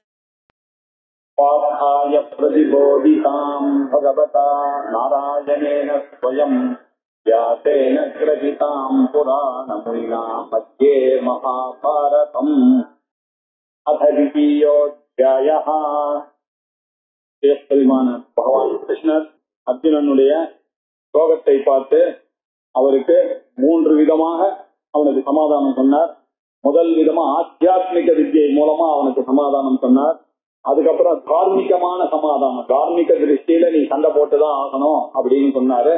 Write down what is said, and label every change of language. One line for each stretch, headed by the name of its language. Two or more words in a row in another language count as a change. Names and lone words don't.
Sanskrit: पार्थाय प्रतिबोधितां भगवता नारायणेन स्वयं व्यासेन ग्रथितां पुराणमुनिना मध्ये महाभारतम् अथ द्वितीयोऽध्यायः।
Tamil: பகவான் கிருஷ்ணர் அர்ஜுனனுடைய ஸ்லோகத்தை பார்த்து அவருக்கு 3 விதமாக அவனுக்கு சமாதானம் சொன்னார். முதல் விதமா ஆத்தியாத்மிக வித்யை மூலமா அவனுக்கு சமாதானம் சொன்னார். அதுக்கப்புறம் தார்மீகமான சமாதானம், தார்மீக திருஷ்டியில நீ சண்டை போட்டுதான் ஆகணும் அப்படின்னு சொன்னாரு.